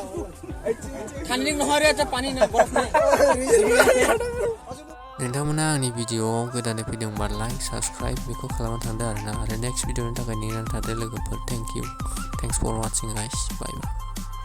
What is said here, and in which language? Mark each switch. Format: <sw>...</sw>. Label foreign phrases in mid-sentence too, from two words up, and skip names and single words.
<hi>Titanic नहर है पानी नहीं बर्फ नहीं.</hi> <brx>नोंथांमोना आंनि भिडिअआव गोदानै फैदोंबा</brx> <en>like subscribe</en> <brx>बेखौ खालामना थांदो आरोना। आरो नेक्स्ट भिडिअनि थाखाय नेनानै थादो लोगोफोर।</brx> <en>thanks for watching guys, bye bye.</en>